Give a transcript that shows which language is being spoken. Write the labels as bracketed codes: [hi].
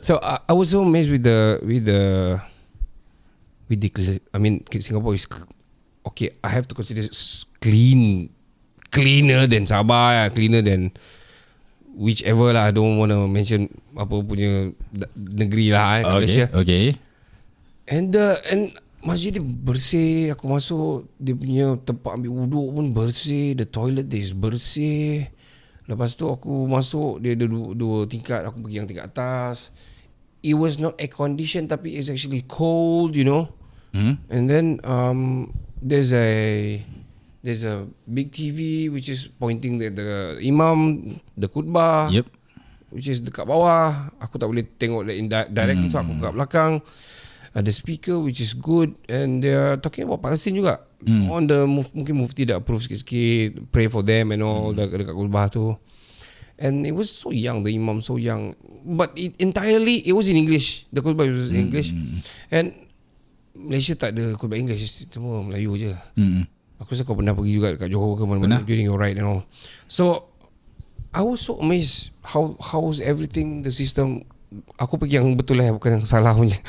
[en] So I was so amazed with the I mean, Singapore is okay. I have to consider cleaner than Sabah, cleaner than whichever lah. I don't want to mention [ms] apa punya negeri lah [en] Malaysia. Okay. [ms] And masjid dia bersih. Aku masuk, dia punya tempat ambil wuduk pun bersih. [en] The toilet [ms] dia is bersih. Lepas tu aku masuk, dia ada dua tingkat. Aku pergi yang tingkat atas. [en] It was not air conditioned, [ms] tapi [en] it's actually cold, you know. And then there's a big TV which is pointing at the imam, the khutbah, which is [ms] dekat bawah. Aku tak boleh tengok [en] directly, so [ms] aku kat belakang. [en] Ada speaker which is good, and they are talking about Palestine [ms] juga. [en] On the [ms] mungkin [en] mufti [ms] dah [en] approve [ms] sikit-sikit, [en] pray for them and all, [ms] dekat khutbah tu. [en] And it was so young, the imam so young, but it was in English. The khutbah was in English. And Malaysia [ms] tak ada khutbah [en] English, [ms] semua Melayu je. Aku rasa kau pernah pergi juga dekat Johor ke mana-mana [en] during your ride and all. So I was so amazed how's everything, the system. [ms] Aku pergi yang betul lah, bukan yang salah punya.